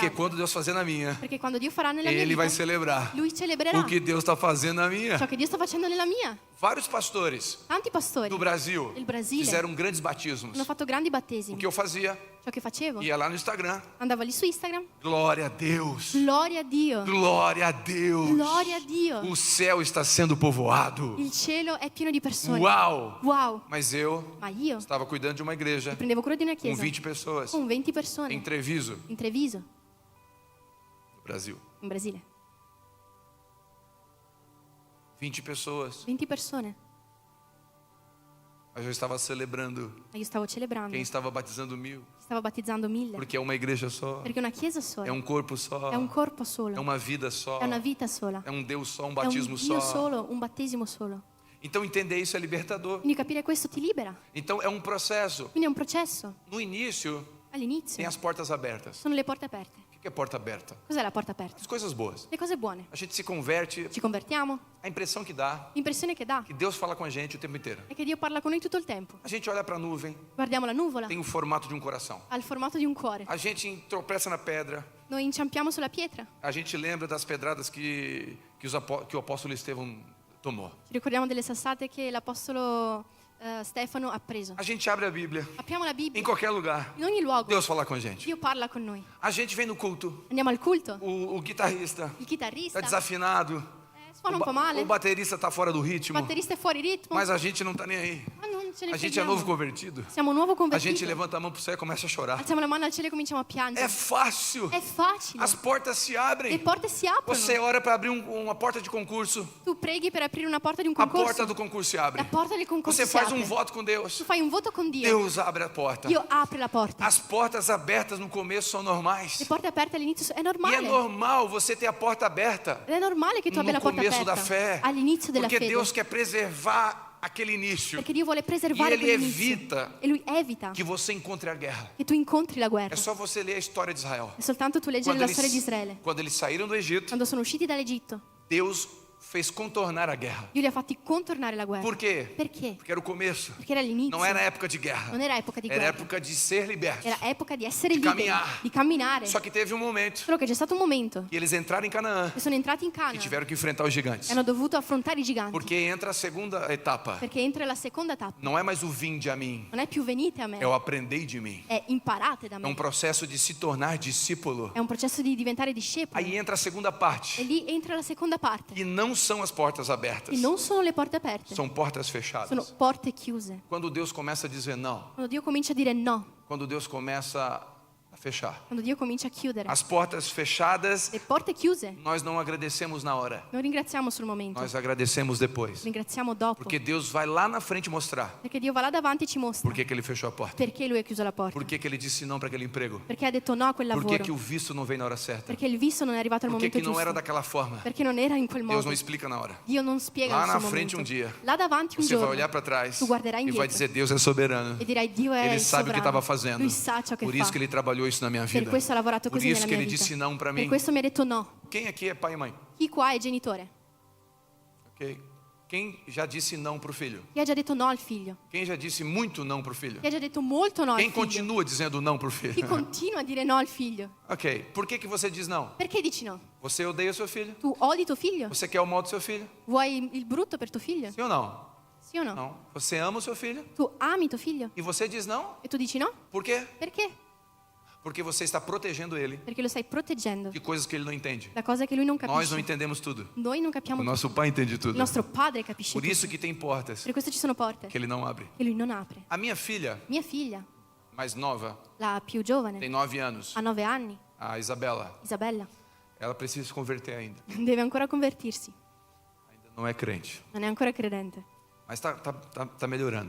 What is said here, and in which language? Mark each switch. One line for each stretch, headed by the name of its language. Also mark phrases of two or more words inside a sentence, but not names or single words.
Italian: dell'altro.
Portuguese: quando Deus fazer na minha,
Italian: Perché quando Dio farà nella mia
Portuguese: Ele vai
Italian: vita,
Portuguese: celebrar
Italian: Lui celebrerà
Portuguese: o que Deus está fazendo na minha.
Italian: ciò che Dio sta facendo nella mia.
Portuguese: Vários pastores
Italian: Tanti pastori
Portuguese: do Brasil
Italian: del Brasile
Portuguese: fizeram grandes batismos.
Italian: hanno fatto grandi
Portuguese: O
Italian: battesimi.
Portuguese: que eu fazia?
Italian: Ciò che facevo,
Portuguese: Ia lá no Instagram.
Italian: andavo lì su Instagram.
Portuguese: Glória a Deus.
Italian: Gloria a Dio.
Portuguese: Glória a Deus.
Italian: Gloria a Dio.
Portuguese: O céu está sendo povoado.
Italian: Il cielo è pieno di persone.
Portuguese: Uau!
Italian: Wow.
Portuguese: Mas eu
Italian: Ma io
Portuguese: estava cuidando de uma igreja
Italian: prendevo cura di una
Portuguese: com
Italian: chiesa
Portuguese: 20 pessoas
Italian: con 20
Portuguese: em
Italian: persone
Portuguese: Treviso,
Italian: in Treviso,
Portuguese: no Brasil.
Italian: in Brasile.
Portuguese: 20 pessoas.
Italian: 20 persone.
Portuguese: Mas eu estava celebrando
Italian: Ma io stavo celebrando.
Portuguese: quem estava batizando 1000.
Italian: Stavo battezzando 1000.
Portuguese: Porque é uma igreja só.
Italian: Perché è una chiesa sola.
Portuguese: É um corpo só.
Italian: È un corpo solo.
Portuguese: É uma vida só.
Italian: È una vita sola.
Portuguese: É um Deus só, um
Italian: È un
Portuguese: batismo
Italian: Dio
Portuguese: só.
Italian: solo, un battesimo solo.
Portuguese: Então entender isso é libertador.
Italian: Quindi capire questo ti libera.
Portuguese: Então é um processo.
Italian: Quindi è un processo.
Portuguese: No início tem
Italian: All'inizio
Portuguese: as portas abertas.
Italian: sono le porte aperte.
Portuguese: O que é porta aberta?
Italian: Cos'è la porta aperta?
Portuguese: As coisas boas.
Italian: Le cose buone.
Portuguese: A gente se converte.
Italian: Ci convertiamo.
Portuguese: A impressão que dá
Italian: L'impressione che dà
Portuguese: que Deus fala com a gente o tempo inteiro.
Italian: è che Dio parla con noi tutto il tempo.
Portuguese: A gente olha para a nuvem,
Italian: Guardiamo la nuvola,
Portuguese: tem o formato de um coração.
Italian: ha il formato di un cuore.
Portuguese: A gente tropeça na pedra.
Italian: Noi inciampiamo sulla pietra.
Portuguese: A gente lembra das pedradas que o apóstolo Estevão tomou.
Italian: Ci ricordiamo delle sassate che l'apostolo Stefano ha preso.
Portuguese: A gente abre a Bíblia
Italian: Apriamo la Bibbia.
Portuguese: em qualquer lugar.
Italian: In ogni luogo
Portuguese: Deus fala com a gente.
Italian: Dio parla con noi.
Portuguese: A gente vem no culto.
Italian: Andiamo al culto.
Portuguese: O guitarrista
Italian: Il
Portuguese: está
Italian: chitarrista
Portuguese: desafinado.
Italian: suona un po' male.
Portuguese: O baterista está fora do
Italian: Il
Portuguese: ritmo.
Italian: batterista è fuori ritmo.
Portuguese: Mas a gente não está nem aí.
Italian: Ma non ce ne
Portuguese: A gente é
Italian: freghiamo.
Portuguese: novo convertido.
Italian: Siamo nuovo
Portuguese: A
Italian: convertiti.
Portuguese: gente levanta a mão pro céu e começa a chorar.
Italian: Alziamo la mano al cielo e cominciamo a piangere.
Portuguese: É fácil.
Italian: È facile.
Portuguese: As portas se
Italian: Le
Portuguese: abrem.
Italian: porte si aprono.
Portuguese: Você ora para abrir uma porta de concurso.
Italian: Tu preghi per aprire una porta di un
Portuguese: A
Italian: concorso.
Portuguese: porta do concurso se abre.
Italian: La porta del concorso
Portuguese: Você
Italian: si
Portuguese: faz
Italian: apre.
Portuguese: um voto com Deus.
Italian: Tu fai un voto con Dio.
Portuguese: Deus abre a porta.
Italian: Dio apre la porta.
Portuguese: As portas abertas no começo são normais.
Italian: Le porte aperte all'inizio è
Portuguese: E é
Italian: normale.
Portuguese: normal você ter a porta aberta
Italian: Ed è normale che tu abbia
Portuguese: no
Italian: la porta
Portuguese: começo da
Italian: aperta
Portuguese: fé.
Italian: all'inizio della
Portuguese: Porque
Italian: fede.
Portuguese: Deus quer preservar aquele início.
Italian: Perché Dio vuole preservare
Portuguese: E Ele
Italian: quell'inizio.
Portuguese: evita
Italian: E Lui evita
Portuguese: que você encontre a guerra.
Italian: che tu incontri la guerra.
Portuguese: É só você ler a história de Israel.
Italian: È soltanto tu leggere la storia di Israele.
Portuguese: Quando eles saíram do Egito,
Italian: Quando sono usciti dall'Egitto,
Portuguese: Deus fez contornar a guerra.
Italian: Dio li ha fatti contornare la guerra.
Portuguese: Por quê?
Italian: Perché?
Portuguese: Porque era o começo.
Italian: Perché era l'inizio.
Portuguese: Não era época de guerra.
Italian: Non era epoca di
Portuguese: Era
Italian: guerra.
Portuguese: época de ser liberto.
Italian: Era epoca di essere Di liberi, camminare. di camminare.
Portuguese: Só que teve um momento
Italian: Solo che c'è stato un momento
Portuguese: que eles entraram em Canaã
Italian: che sono entrati in
Portuguese: e
Italian: Canaan
Portuguese: tiveram que enfrentar os gigantes.
Italian: e hanno dovuto affrontare i giganti.
Portuguese: Porque entra a segunda etapa.
Italian: Perché entra la seconda tappa.
Portuguese: Não é mais o vinde a mim,
Italian: Non è più venite a me,
Portuguese: é o aprendei de mim.
Italian: è imparate da
Portuguese: É
Italian: me.
Portuguese: processo de se tornar discípulo.
Italian: È un processo di diventare discepoli.
Portuguese: Aí entra a segunda parte.
Italian: E lì entra la seconda parte.
Portuguese: E não são as portas abertas,
Italian: E non sono le porte aperte,
Portuguese: são portas
Italian: sono
Portuguese: fechadas.
Italian: porte chiuse.
Portuguese: Quando Deus começa a dizer não,
Italian: Quando Dio comincia a dire no,
Portuguese: quando Deus começa a fechar.
Italian: quando Dio comincia a chiudere,
Portuguese: As portas fechadas,
Italian: le porte chiuse,
Portuguese: nós não agradecemos na hora,
Italian: non ringraziamo sul momento,
Portuguese: nós agradecemos depois.
Italian: ringraziamo dopo.
Portuguese: Porque Deus vai lá na frente mostrar
Italian: Perché Dio va là davanti e ci mostra
Portuguese: por que que Ele fechou a porta.
Italian: perché Lui ha chiuso la porta.
Portuguese: Por que que Ele disse não para aquele emprego.
Italian: Perché ha detto no a quel
Portuguese: Por que
Italian: lavoro.
Portuguese: que o visto não veio na hora certa.
Italian: Perché il visto non è arrivato al
Portuguese: Por que
Italian: momento
Portuguese: que não era
Italian: giusto.
Portuguese: daquela forma.
Italian: Perché non era in quel
Portuguese: Deus
Italian: modo.
Portuguese: não explica na hora.
Italian: Dio non spiega
Portuguese: Lá
Italian: il suo
Portuguese: na frente
Italian: momento.
Portuguese: um dia,
Italian: Là davanti un
Portuguese: Você vai
Italian: giorno
Portuguese: olhar para trás
Italian: tu guarderai
Portuguese: e vai
Italian: indietro
Portuguese: dizer Deus é soberano.
Italian: e dirai Dio è
Portuguese: Ele
Italian: il
Portuguese: sabe o que estava
Italian: sovrano.
Portuguese: fazendo.
Italian: Lui sa ciò che
Portuguese: Por
Italian: fa.
Portuguese: isso que Ele trabalhou isso na minha
Italian: Per
Portuguese: vida.
Italian: questo ha lavorato
Portuguese: Por
Italian: così
Portuguese: isso
Italian: nella
Portuguese: que
Italian: mia
Portuguese: Ele
Italian: vita.
Portuguese: disse não para
Italian: Per
Portuguese: mim.
Italian: questo mi ha detto no.
Portuguese: Quem aqui é pai e mãe?
Italian: Chi qua è genitore?
Portuguese: Ok? Quem já disse não para o filho?
Italian: Chi ha già detto no al figlio?
Portuguese: Quem já disse muito não para o filho?
Italian: Chi ha già detto molto no al
Portuguese: Quem
Italian: figlio?
Portuguese: continua dizendo não para o
Italian: Chi
Portuguese: filho?
Italian: continua a dire no al figlio?
Portuguese: Ok. Por que que você diz não?
Italian: Perché dici no?
Portuguese: Você odeia seu filho?
Italian: Tu odi tuo figlio?
Portuguese: Você quer o mal do seu filho?
Italian: Vuoi il brutto per tuo figlio?
Portuguese: Sim ou não?
Italian: Sì o no?
Portuguese: Não. Você ama o seu filho?
Italian: Tu ami tuo figlio?
Portuguese: E você diz não?
Italian: E tu dici no?
Portuguese: Por quê?
Italian: Perché?
Portuguese: Porque você está protegendo ele
Italian: Perché lo stai proteggendo
Portuguese: de coisas que ele não entende.
Italian: da cosa che lui non
Portuguese: Nós
Italian: capisce.
Portuguese: não entendemos tudo.
Italian: Noi non capiamo
Portuguese: O
Italian: tutto.
Portuguese: nosso pai entende
Italian: Il
Portuguese: tudo.
Italian: nostro padre capisce
Portuguese: Por isso
Italian: tutto.
Portuguese: que tem portas
Italian: Per questo ci sono porte
Portuguese: que ele não abre.
Italian: che lui non apre.
Portuguese: A minha filha,
Italian: Mia figlia,
Portuguese: mais nova,
Italian: la più
Portuguese: tem
Italian: giovane,
Portuguese: 9 anos.
Italian: ha 9 anni,
Portuguese: A Isabela,
Italian: Isabella,
Portuguese: ela precisa se converter ainda.
Italian: deve ancora convertirsi.
Portuguese: Ainda não é crente,
Italian: Non è ancora credente,
Portuguese: mas tá melhorando.